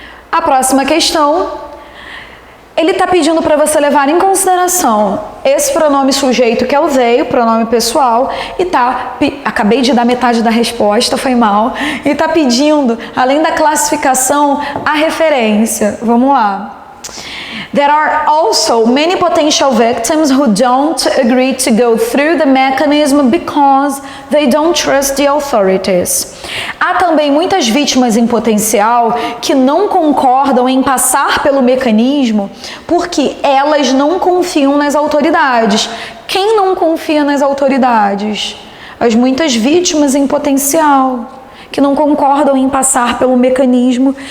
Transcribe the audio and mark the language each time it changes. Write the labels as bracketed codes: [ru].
[pt] A próxima questão, ele está pedindo para você levar em consideração esse pronome sujeito que é o they, o pronome pessoal, e acabei de dar metade da resposta, foi mal, e está pedindo, além da classificação, a referência. Vamos lá. [en] There are also many potential victims who don't agree to go through the mechanism because they don't trust the authorities. [pt] Há também muitas vítimas em potencial que não concordam em passar pelo mecanismo porque elas não confiam nas autoridades. Quem não confia nas autoridades? As muitas vítimas em potencial, que não concordam em passar pelo mecanismo.